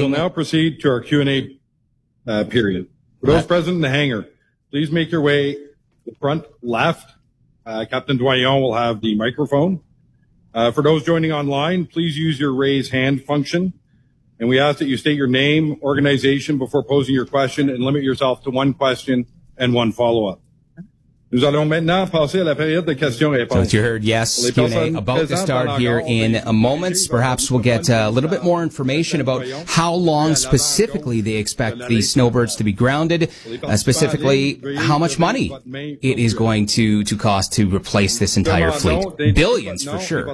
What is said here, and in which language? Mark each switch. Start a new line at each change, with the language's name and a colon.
English: We'll now proceed to our Q&A period. For those present in the hangar, please make your way to the front left. Captain Doyon will have the microphone. For those joining online, please use your raise hand function. And we ask that you state your name, organization before posing your question, and limit yourself to one question and one follow-up.
French: Nous allons maintenant passer à la période de questions-réponses.
English: So as you heard, yes, Q&A about to start here in moments. Perhaps we'll get a little bit more information about how long specifically they expect the Snowbirds to be grounded, specifically how much money it is going to cost to replace this entire fleet. Billions, for sure.